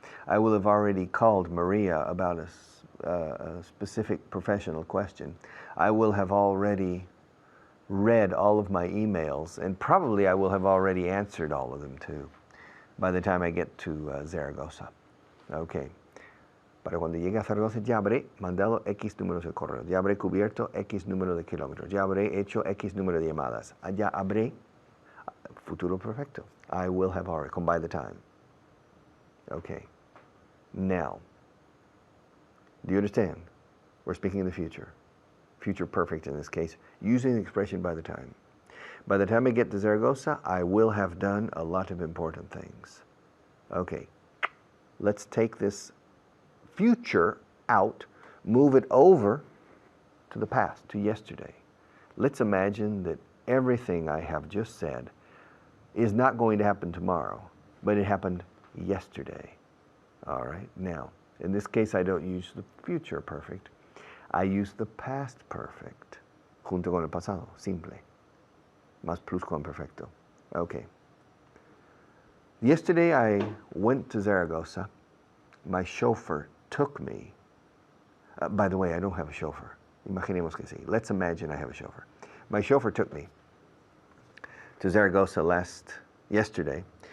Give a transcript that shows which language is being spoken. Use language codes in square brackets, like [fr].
[en] I will have already called Maria about a specific professional question. I will have already read all of my emails, and probably I will have already answered all of them too by the time I get to Zaragoza. Okay. [es] Para cuando llegue a Zaragoza ya habré mandado X números de correo, ya habré cubierto X número de kilómetros, ya habré hecho X número de llamadas, ya habré, futuro perfecto. [en] I will have already, come by the time. Okay. Now, do you understand? We're speaking in the future. Future perfect in this case, using the expression by the time. By the time I get to Zaragoza, I will have done a lot of important things. Okay. Let's take this future out, move it over to the past, to yesterday. Let's imagine that everything I have just said is not going to happen tomorrow, but it happened yesterday. All right, now, in this case, I don't use the future perfect. I use the past perfect, [es] junto con el pasado, simple, más pluscuamperfecto. [en] Okay. Yesterday I went to Zaragoza. My chauffeur took me. By the way, I don't have a chauffeur. [es] Imaginemos que sí. [en] Let's imagine I have a chauffeur. My chauffeur took me to Zaragoza yesterday.